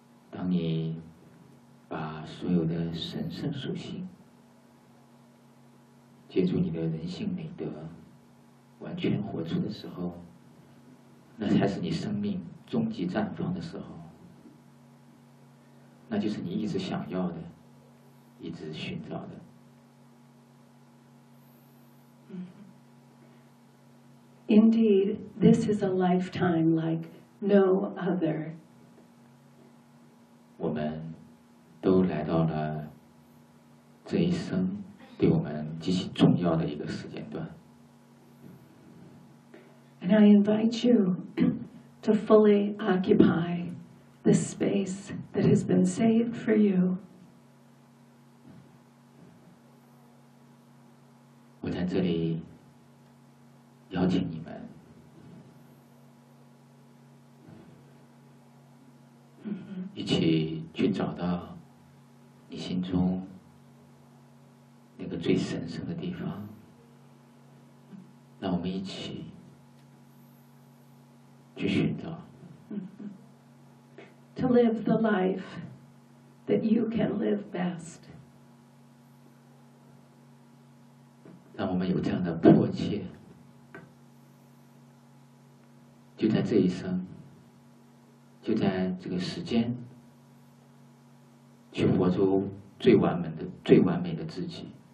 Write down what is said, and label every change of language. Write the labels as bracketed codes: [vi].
[zh] 当你把所有的神圣属性借助你的人性美德完全活出的时候，那才是你生命终极绽放的时候，那就是你一直想要的，一直寻找的。 [en] Indeed, this is a lifetime like no other. [zh] 我们都来到了这一生对我们极其重要的一个时间段。 [en] And I invite you to fully occupy the space that has been saved for you. [zh] 我在这里邀请你们。一起去找到你心中那个最神圣的地方，让我们一起去寻找。 [en] To live the life that you can live best. [zh] 让我们有这样的迫切，就在这一生，就在这个时间。去活出最完美的自己。